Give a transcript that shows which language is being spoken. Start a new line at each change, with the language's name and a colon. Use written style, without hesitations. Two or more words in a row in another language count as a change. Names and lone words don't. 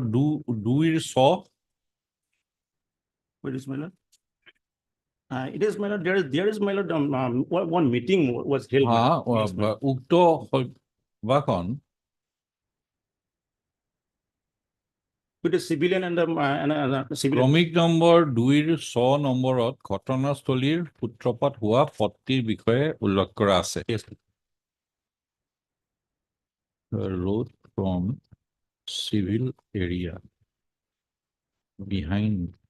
English: Do we saw? What is, my lord? It is, my lord, there is, my lord, one meeting was held. my
Assamese: হ্যাঁ,
English: lord. Yes, my lord.
Assamese: উক্ত সভাখন
English: With the civilian and the, civilian.
Assamese: ক্ৰমিক নম্বৰ 2ৰ 6 নম্বৰত ঘটনাস্থলীৰ সূত্ৰপাত হোৱা পত্তিৰ বিষয়ে উল্লেখ কৰা আছে।
English: Yes, Road from civil area behind